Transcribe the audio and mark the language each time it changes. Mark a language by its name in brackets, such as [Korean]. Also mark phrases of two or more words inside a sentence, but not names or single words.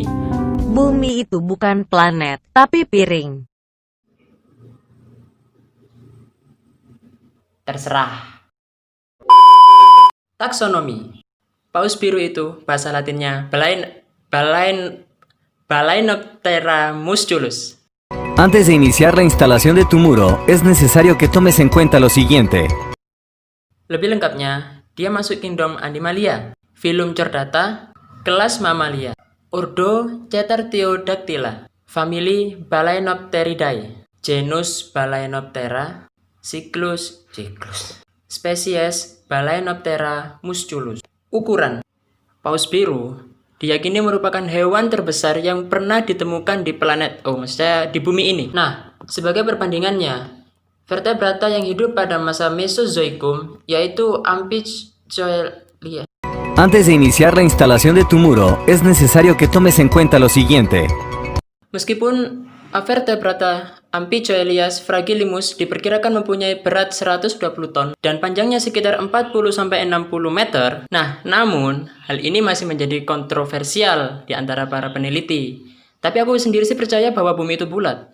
[Indonesian] Bumi itu bukan planet, tapi piring. Terserah. Taksonomi. Paus biru itu bahasa latinnya Balaenoptera musculus. [Spanish] Antes de iniciar la instalación de tu muro, es necesario que tomes en cuenta lo siguiente. [Indonesian] Lebih lengkapnya, dia masuk kingdom Animalia, filum Chordata, kelas Mamalia, ordo Cetartiodactyla, famili Balaenopteridae, genus Balaenoptera, siklus, spesies Balaenoptera musculus. Ukuran. Paus biru diyakini merupakan hewan terbesar yang pernah ditemukan di maksudnya di bumi ini. Nah, sebagai perbandingannya, vertebrata yang hidup pada masa Mesozoikum yaitu Amphicoelia. [Spanish] Antes de iniciar la instalación de tu muro, es necesario que tomes en cuenta lo siguiente. [Indonesian] Meskipun vertebrata Amphicoelias fragilimus diperkirakan mempunyai berat 120 ton dan panjangnya sekitar 40-60 meter. Nah, namun hal ini masih menjadi kontroversial di antara para peneliti. Tapi aku sendiri sih percaya bahwa bumi itu bulat.